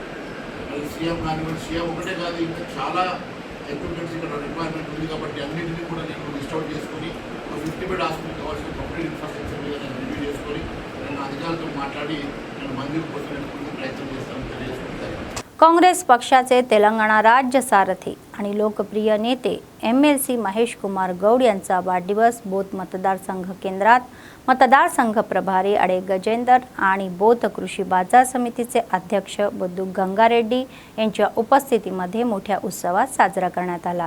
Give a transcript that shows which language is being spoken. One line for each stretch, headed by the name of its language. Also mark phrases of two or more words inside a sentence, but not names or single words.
Telugu: మరి సీఎం కానివ్వండి, సీఎం ఒకటే కాదు, ఇంకా చాలా ఎక్విప్మెంట్స్ ఇక్కడ రిక్వైర్మెంట్ ఉంది. కాబట్టి అన్నింటినీ కూడా నేను
English: list out
Telugu: చేసుకొని 50
English: bed hospital
Telugu: కావాల్సిన
English: complete infrastructure
Telugu: మీద నేను రివ్యూ చేసుకొని నేను అధికారులతో మాట్లాడి నేను మంజూరు పొందడానికి ప్రయత్నం చేస్తానని తెలియజేసుకుంటాను.
Marathi: काँग्रेस पक्षाचे तेलंगणा राज्य सारथी आणि लोकप्रिय नेते MLC महेश कुमार गौड यांचा वाढदिवस बोथ मतदारसंघ केंद्रात मतदारसंघ प्रभारी अडे गजेंदर आणि बोथ कृषी बाजार समितीचे अध्यक्ष बुद्धू गंगारेड्डी यांच्या उपस्थितीमध्ये मोठ्या उत्सवात साजरा करण्यात आला।